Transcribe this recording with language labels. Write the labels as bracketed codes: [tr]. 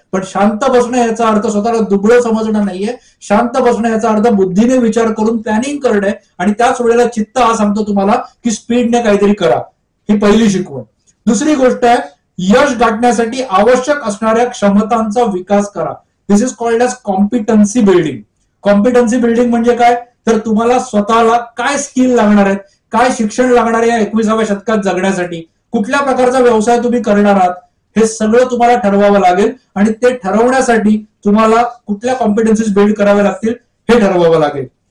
[mr] पण शांत बसणं याचा अर्थ स्वतःला दुबळं समजणं नाहीये. शांत बसणं याचा अर्थ बुद्धीने विचार करून प्लॅनिंग करणे, आणि त्याच वेळेला चित्त हा सांगतो तुम्हाला की स्पीडने काहीतरी करा. ही पहिली शिकवण. दुसरी गोष्ट आहे, यश गाठण्यासाठी आवश्यक असणाऱ्या क्षमतांचा विकास करा. [en] This is called as competency building. [mr] Competency building म्हणजे काय, तर तुम्हाला स्वतःला काय स्किल लागणार आहेत, काय शिक्षण लागणार आहे या 21व्या शतकात जगण्यासाठी, कुठल्या प्रकारचा व्यवसाय तुम्ही करणार आहात, हे सगळं तुम्हाला ठरवावं लागेल. आणि ते ठरवण्यासाठी तुम्हाला कुठल्या कॉम्पिटन्सीज बिल्ड कराव्या लागतील हे ठरवावं लागेल.